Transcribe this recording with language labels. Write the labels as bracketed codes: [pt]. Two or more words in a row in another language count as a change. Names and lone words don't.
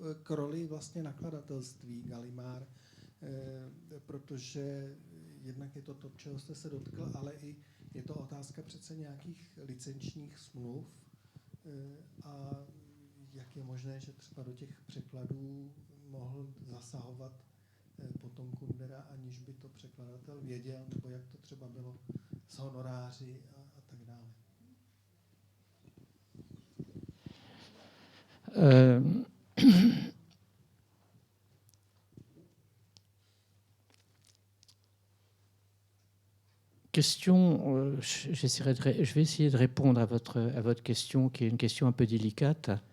[cs] k roli vlastně nakladatelství Gallimard, protože jednak je to, čeho jste se dotkl, ale i je to otázka přece nějakých licenčních smluv a jak je možné, že třeba do těch překladů mohl zasahovat potom Kundera, aniž by to překladatel věděl, nebo jak to třeba bylo s honoráři a tak dále. [fr] Question, je vais essayer de répondre à votre question, qui est une question un peu délicate.